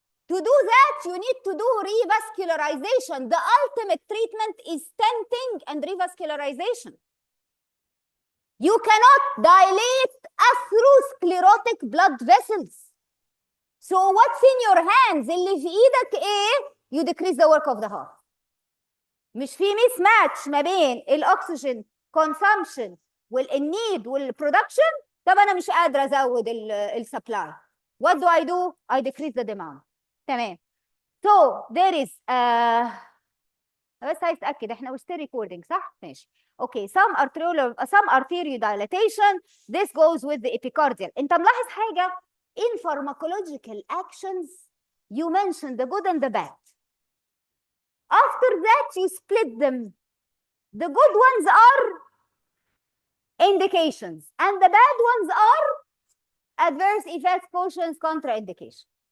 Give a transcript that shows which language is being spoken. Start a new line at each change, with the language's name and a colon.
English: To do that, you need to do revascularization. The ultimate treatment is stenting and revascularization. You cannot dilate atherosclerotic blood vessels. So what's in your hands?
Arabic: اللي في ايدك ايه؟
English: You decrease the work of the heart.
Arabic: مش في ميس ماتش ما بين الاكسجين consumption والنيد والبرودكشن. طب انا مش قادره ازود السبلاي.
English: What do? I decrease the demand.
Arabic: تمام.
English: So there is
Arabic: بس عايز اتاكد احنا
English: still recording
Arabic: صح؟ ماشي.
English: Okay, some arteriodilation. This goes with the epicardial.
Arabic: انت ملاحظ حاجة
English: in pharmacological actions you mention the good and the bad. After that you split them. The good ones are indications and the bad ones are adverse effects, cautions, contraindication.